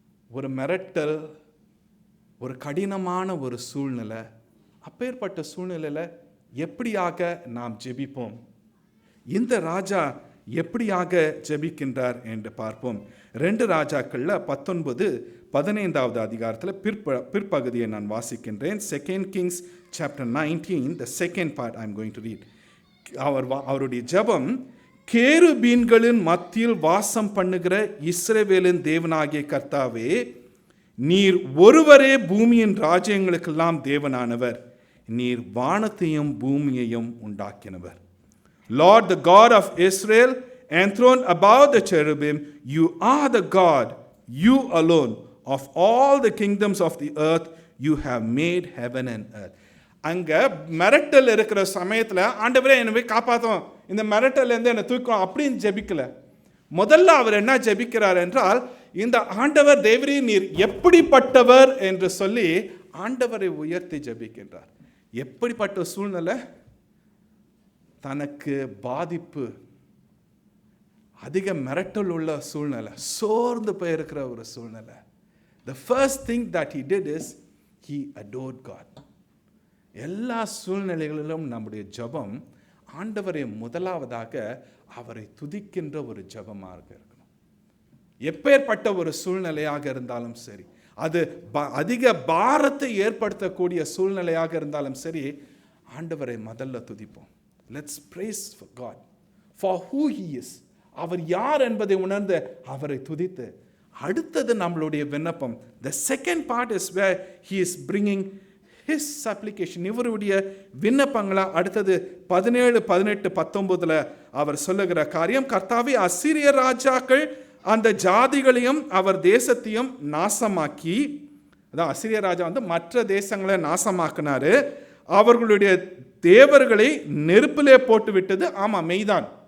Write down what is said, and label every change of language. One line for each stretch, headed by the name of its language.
Tamil: ஒரு மிரட்டல், ஒரு கடினமான ஒரு சூழ்நிலை, அப்பேற்பட்ட சூழ்நிலையில் எப்படியாக நாம் ஜெபிப்போம்? இந்த ராஜா எப்படியாக ஜெபிக்கின்றார் என்று பார்ப்போம். 2 ராஜாக்கள்ல 19-15 அதிகாரத்தில் பிற்பகுதியை நான் வாசிக்கின்றேன்.
English: 2 Kings chapter 19, the second part I am going to read.
Tamil: அவருடைய ஜெபம், கேருபீன்களின் மத்தியில் வாசம் பண்ணுகிற இஸ்ரவேலின் தேவனாகிய கர்த்தாவே, நீர் ஒருவரே பூமியின் ராஜ்யங்களுக்கெல்லாம் தேவனானவர், நீர் வானத்தையும் பூமியையும் உண்டாக்கினவர்.
English: Lord, the God of Israel, enthroned above the cherubim, you are the God, you alone, of all the kingdoms of the earth, you have made heaven and earth.
Tamil: அங்க மிரட்டல் இருக்கிற சமயத்தில் ஆண்டவரே என்னை போய் காப்பாற்றும், இந்த மிரட்டல்லேருந்து என்னை தூக்கும் அப்படின்னு ஜெபிக்கல. முதல்ல அவர் என்ன ஜெபிக்கிறார் என்றால், இந்த ஆண்டவர் தேவரே நீர் எப்படிப்பட்டவர் என்று சொல்லி ஆண்டவரை உயர்த்தி ஜெபிக்கின்றார். எப்படிப்பட்ட சூழ்நிலை? தனக்கு பாதிப்பு, அதிக மிரட்டல் உள்ள சூழ்நிலை, சோர்ந்து போயிருக்கிற ஒரு சூழ்நிலை.
English: The first thing that he did is he adored God.
Tamil: எல்லா சூழ்நிலைகளிலும் நம்முடைய ஜெபம் ஆண்டவரை முதலாவதாக அவரை துதிக்கின்ற ஒரு ஜெபமாக இருக்கணும். எப்பேற்பட்ட ஒரு சூழ்நிலையாக இருந்தாலும் சரி, அது அதிக பாரத்தை ஏற்படுத்தக்கூடிய சூழ்நிலையாக இருந்தாலும் சரி, ஆண்டவரை முதல்ல துதிப்போம்.
English: Let's praise for God for who he is.
Tamil: அவர் யார் என்பதை உணர்ந்து அவரை துதித்து, அடுத்தது நம்மளுடைய விண்ணப்பம்.
English: The second part is where he is bringing his supplication.
Tamil: இவருடைய விண்ணப்பங்களா அடுத்தது 17, 18, 19 அவர் சொல்லுகிற காரியம், கர்த்தாவே, அசீரிய ராஜாக்கள் அந்த ஜாதிகளையும் அவர் தேசத்தையும் நாசமாக்கி, அதான் அசீரிய ராஜா மற்ற தேசங்களை நாசமாக்கினாரு, அவர்களுடைய தேவர்களை நெருப்பிலே போட்டு விட்டது. ஆமா, மெய்தான்.